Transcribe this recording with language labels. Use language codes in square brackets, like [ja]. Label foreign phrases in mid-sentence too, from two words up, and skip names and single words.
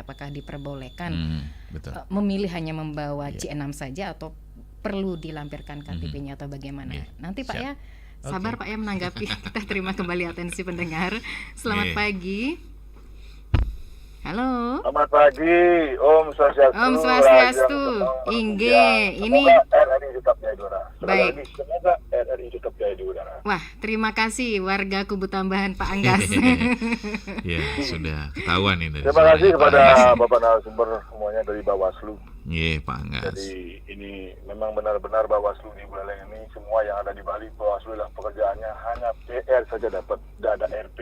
[id] Apakah diperbolehkan memilih hanya membawa C6 saja atau perlu dilampirkan KTP-nya atau bagaimana? Nanti Pak ya. Sabar Pak ya menanggapi. Kita terima kembali atensi pendengar. Selamat pagi. Halo. Selamat pagi. [sa] Om Swastiastu. Om Swastiastu. Ingge. [id] Ini RRI tetap jaya di udara. Baik. Semoga RRI tetap jaya di udara. Wah, terima kasih warga Kubu Tambahan Pak Anggas. Ya, sudah ketahuan ini. Terima kasih kepada Bapak narasumber semuanya dari Bawaslu. Pak Anggas. Jadi ini memang benar-benar Bawaslu di Buleleng ini, semua yang ada di Bali, Bawaslu lah pekerjaannya hanya PR saja dapat, tidak ada RP.